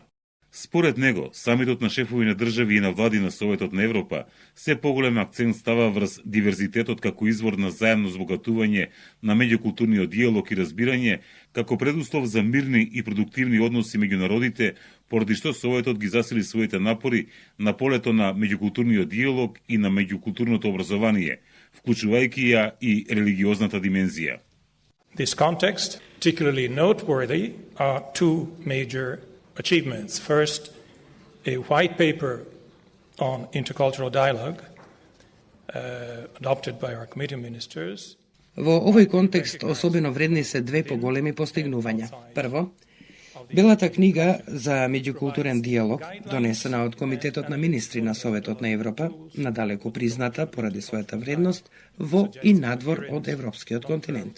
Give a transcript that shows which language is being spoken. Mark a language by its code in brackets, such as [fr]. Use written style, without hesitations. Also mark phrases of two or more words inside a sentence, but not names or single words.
[mk] Според него, самитот на шефови на држави и на влади на Советот на Европа се поголем акцент става врз диверзитетот како извор на заемно збогатување на меѓукултурниот диалог и разбирање, како предуслов за мирни и продуктивни односи меѓу народите, поради што Советот ги засили своите напори на полето на меѓукултурниот диалог и на меѓукултурното образование, вклучувајќи ја и религиозната димензија. [en] This context, particularly noteworthy, are two major achievements. First, a white paper on intercultural dialogue adopted by our committee of ministers. [mk] Во овој контекст особено вредни се две поголеми постигнувања. Прво, Белата книга за меѓукултурен диалог, донесена од Комитетот на министри на Советот на Европа, надалеку призната поради својата вредност во и надвор од европскиот континент.